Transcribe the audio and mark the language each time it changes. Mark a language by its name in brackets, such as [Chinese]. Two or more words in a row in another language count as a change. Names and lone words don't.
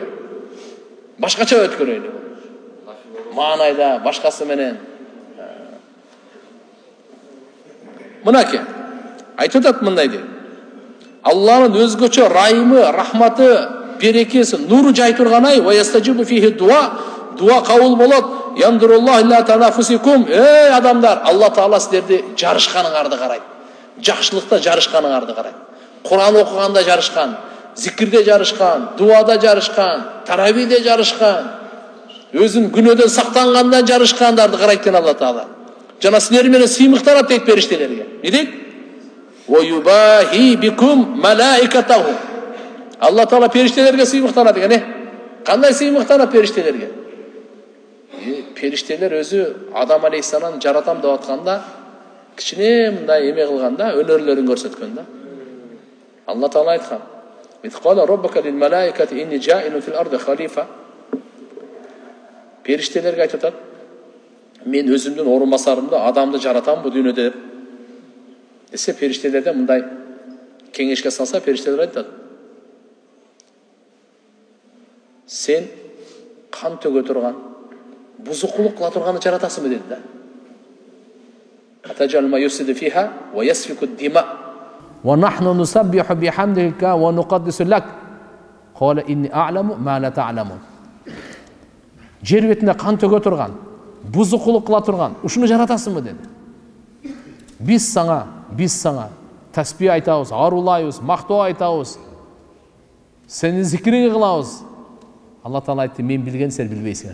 [Kyrgyz] Башкача өткөрөйлү. Маанайда башкасы менен. Мынаке айтып атат мындай дейт. Алланын өзгөчө райымы, рахматы, берекеси, нуру жай турган ай, [Arabic] ويستجاب فيه الدعاء [Kyrgyz] кабыл болот. [Arabic] ينظر الله إلى تنافسكم. [Kyrgyz] Эй адамдар, Алла Таала силерди жарышканыңарды карайт. Жакшылыкта жарышканыңарды карайт. Куран окуганда жарышкан, зикирде жарышкан, дуада жарышкан, таравиде жарышкан, өзүн күнөөдөн сактанганда жарышкандарды карайт экен Алла Таала. Жана силер менен сыймыктанат дейт периштелерге. Не дейт? [Arabic] ويباهي بكم ملائكته. [Kyrgyz] Алла Таала периштелерге сыймыктанат экен. Кандай сыймыктанат периштелерге? Периштелер өзү Адам алейхиссаламды жаратам деп атканда, кичине мындай эме кылганда, өнөрлөрүн көрсөткөн да. Алла Таала айткан: [Arabic] "وإذ قال ربك للملائكة إني جاعل في الأرض خليفة." [Kyrgyz] Периштелерге айтып атат: "Мен өзүмдүн орун басарымды, адамды жаратам бу дүйнөдө" деп. Десе периштелерде мындай кеңешке салса, периштелер айтат: "Сен кан төгө турган, бузукулук кыла турганды жаратасыңбы?" деди да. [Arabic] "أتجعل من يفسد فيها ويسفك الدماء." Wa nahnu nusabbihu bihamdika wa nuqaddisu lak. Qala inni a'lamu ma la ta'lamun. [Kyrgyz] Жер бетинде кан төгө турган, бузукулук кыла турган, ушуну жаратасыңбы деди. Биз саңа тасбih айтабыз, арулайбыз, мактоо айтабыз. Сени зикириңи кылабыз. Алла Таала айтты: "Мен билген, сен билбейсиңер."